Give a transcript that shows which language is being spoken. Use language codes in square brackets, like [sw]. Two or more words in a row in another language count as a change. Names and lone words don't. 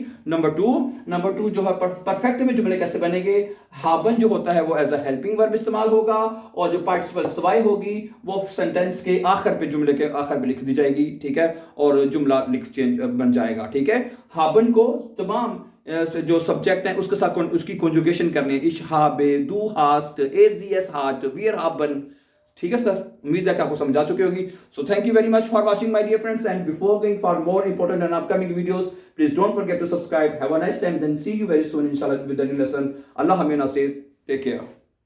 [hi] नंबर टू जो है परफेक्ट में जुमले कैसे बनेंगे, haben जो होता है वो [en] as a helping verb [hi] इस्तेमाल होगा, और जो पार्टिसिपल स्वाई होगी वो सेंटेंस के आखिर पे, जुमले के आखिर पे लिख दी जाएगी, ठीक है, और जुमला चेंज बन जाएगा, ठीक है। haben को तमाम जो सब्जेक्ट है उसके साथ उसकी कॉन्जुगेशन करनी है, [de] इश habe, du hast, er sie es hat, wir haben, [hi] ठीक है सर। उम्मीद है कि आपको समझ आ चुकी होगी। [en] So thank you very much for watching my dear friends, and before going for more important and upcoming videos, please don't forget to subscribe. Have a nice time, then see you very soon इंशाल्लाह with a new lesson। [hi] अल्लाह हमें नासिर, [en] take care.